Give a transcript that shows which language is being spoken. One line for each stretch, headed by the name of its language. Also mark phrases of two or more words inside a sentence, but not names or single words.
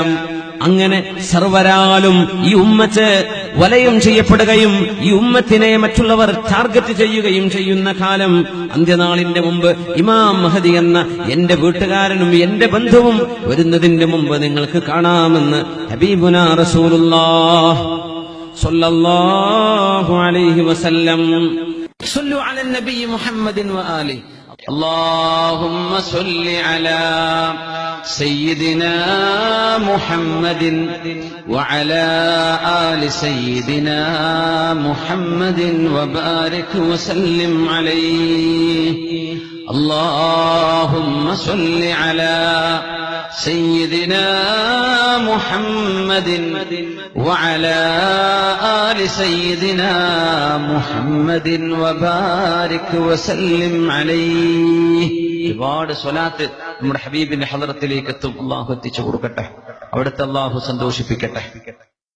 Malayalam: അങ്ങനെ സർവരാലും ഈ ഉമ്മത്ത് വലയം ചെയ്യപ്പെടുകയും ഈ ഉമ്മത്തിനെ മറ്റുള്ളവർ ടാർഗറ്റ് ചെയ്യുകയും ചെയ്യുന്ന കാലം അന്ത്യനാളിന്റെ മുമ്പ് ഇമാം മഹദി എന്ന എന്റെ വീട്ടുകാരനും എന്റെ ബന്ധുവും വരുന്നതിന്റെ മുമ്പ് നിങ്ങൾക്ക് കാണാമെന്ന്
Arabic: حبيبنا رسول الله صلى الله عليه وسلم. صلوا على النبي محمد وآله. اللهم صل على سيدنا محمد وعلى آل سيدنا محمد وبارك وسلم عليه. اللهم صل على سيدنا محمد وعلى آل سيدنا محمد وبارك وسلم عليه.
Malayalam: ഒരുപാട് സ്വലാത്ത് നമ്മുടെ ഹബീബിന്റെ ഹദറത്തിലേക്ക് എത്തും. അല്ലാഹു എത്തിച്ചു കൊടുക്കട്ടെ, അവിടുത്തെ അല്ലാഹു സന്തോഷിപ്പിക്കട്ടെ.